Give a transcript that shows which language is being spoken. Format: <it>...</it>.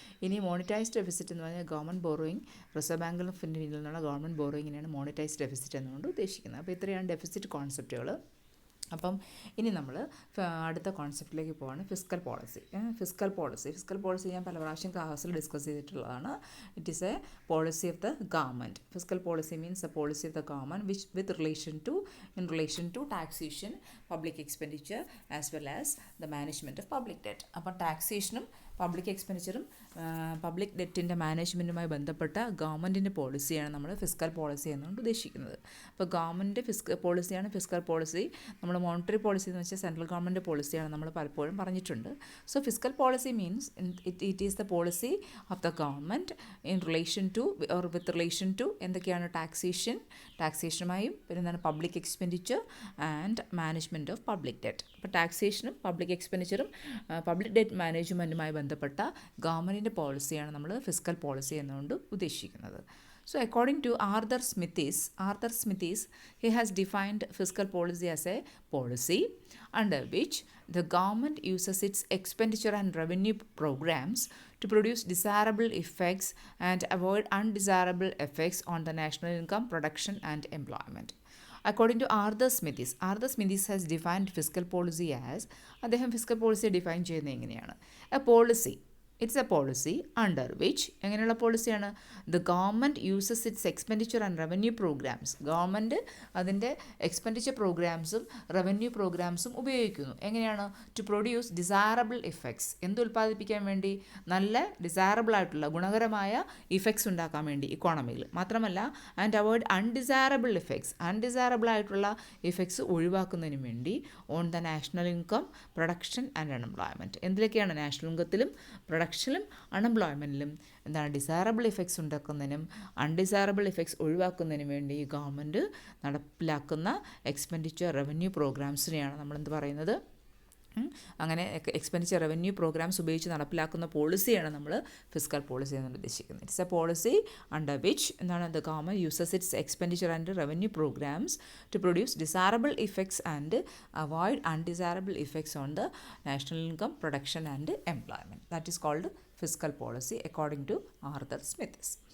<ml>ഇനി monetised deficit എന്ന് പറഞ്ഞാൽ government borrowing reserve bank of ഇന്ത്യയിൽ നിന്നുള്ള ഗവൺമെൻറ് ബോറോയിങ്ങിനെയാണ് മോണിറ്റൈസ്ഡ് ഡെഫിസിറ്റ് എന്നുകൊണ്ട് ഉദ്ദേശിക്കുന്നത്. അപ്പോൾ ഇത്രയാണ് ഡെഫിസിറ്റ് കോൺസെപ്റ്റുകൾ. അപ്പം ഇനി നമ്മൾ അടുത്ത കോൺസെപ്റ്റിലേക്ക് പോവാണ് ഫിസ്ക്കൽ പോളിസി. ഫിസ്ക്കൽ പോളിസി ഞാൻ പല പ്രാവശ്യം ക്ലാസ്സിൽ ഡിസ്കസ് ചെയ്തിട്ടുള്ളതാണ്.</ml> <en>It is a policy of the government. Fiscal policy means a policy of the government which in relation to taxation, public expenditure as well as the management of public debt.</en> <ml>അപ്പോൾ ടാക്സേഷനും public എക്സ്പെൻഡിച്ചറും public ഡെറ്റിൻ്റെ മാനേജ്മെൻറ്റുമായി ബന്ധപ്പെട്ട ഗവൺമെൻറ്റിൻ്റെ പോളിസിയാണ് നമ്മൾ fiscal policy എന്നുകൊണ്ട് ഉദ്ദേശിക്കുന്നത്. അപ്പോൾ government പോളിസിയാണ് fiscal policy. നമ്മൾ monetary policy എന്ന് വെച്ചാൽ സെൻട്രൽ ഗവൺമെൻറ് പോളിസിയാണ് നമ്മൾ പലപ്പോഴും പറഞ്ഞിട്ടുണ്ട്.</ml> <en>so fiscal policy means it is the policy of the government in relation to or with relation to</en> <ml>എന്തൊക്കെയാണ്? ടാക്സേഷനുമായും പിന്നെ എന്താണ്?</ml> <en>Public expenditure and management of public debt.</en> <ml>അപ്പോൾ ടാക്സേഷനും പബ്ലിക് എക്സ്പെൻഡിച്ചറും പബ്ലിക് ഡെറ്റ് മാനേജ്മെൻറ്റുമായി ബന്ധപ്പെട്ട ഗവൺമെൻറ്റിൻ്റെ പോളിസിയാണ് നമ്മൾ ഫിസ്ക്കൽ പോളിസി എന്നുകൊണ്ട് ഉദ്ദേശിക്കുന്നത്.</ml> <en>So according to Arthur Smithies, he has defined fiscal policy as a policy under which the government uses its expenditure and revenue programs to produce desirable effects and avoid undesirable effects on the national income, production and employment. According to Arthur Smithies has defined fiscal policy as</en> <ml>അദ്ദേഹം fiscal policy define ചെയ്യുന്നത് എങ്ങനെയാണ്?</ml> <en>It's a policy under which</en> <ml>എങ്ങനെയുള്ള പോളിസിയാണ്?</ml> <en>The government uses its expenditure and revenue programmes.</en> <ml>Government അതിൻ്റെ expenditure പ്രോഗ്രാംസും revenue പ്രോഗ്രാംസും ഉപയോഗിക്കുന്നു. എങ്ങനെയാണ്?</ml> <en>To produce desirable effects.</en> <ml>എന്ത് ഉൽപ്പാദിപ്പിക്കാൻ വേണ്ടി? നല്ല ഡിസൈറബിൾ ആയിട്ടുള്ള ഗുണകരമായ ഇഫക്ട്സ് ഉണ്ടാക്കാൻ വേണ്ടി ഇക്കോണമിയിൽ. മാത്രമല്ല</ml> <en>And avoid undesirable effects.</en> <ml>Undesirable ആയിട്ടുള്ള ഇഫക്ട്സ് ഒഴിവാക്കുന്നതിന് വേണ്ടി</ml> <en>On the national income, production and unemployment.</en> <ml>എന്തിലൊക്കെയാണ്? National ഇൻകത്തിലും പ്രൊഡക്ഷനിലും അൺഎംപ്ലോയ്മെൻറ്റിലും എന്താണ്? ഡിസൈറബിൾ ഇഫക്ട്സ് ഉണ്ടാക്കുന്നതിനും അൺഡിസൈറബിൾ ഇഫക്ട്സ് ഒഴിവാക്കുന്നതിനും വേണ്ടി ഗവൺമെൻറ് നടപ്പിലാക്കുന്ന എക്സ്പെൻഡിച്ചർ റവന്യൂ പ്രോഗ്രാംസിനെയാണ് നമ്മളെന്ത് പറയുന്നത്? അങ്ങനെ എക്സ്പെൻഡിച്ചർ റവന്യൂ പ്രോഗ്രാംസ് ഉപയോഗിച്ച് നടപ്പിലാക്കുന്ന പോളിസിയാണ് നമ്മൾ ഫിസ്ക്കൽ പോളിസി എന്ന് ഉദ്ദേശിക്കുന്നത്.</ml> <en>it's a policy under which</en> <ml>എന്താണ്?</ml> <en>The government uses its expenditure and revenue programmes to produce desirable effects and avoid undesirable effects on the national income, production and employment. That is called fiscal policy according to Arthur Smithies.</en>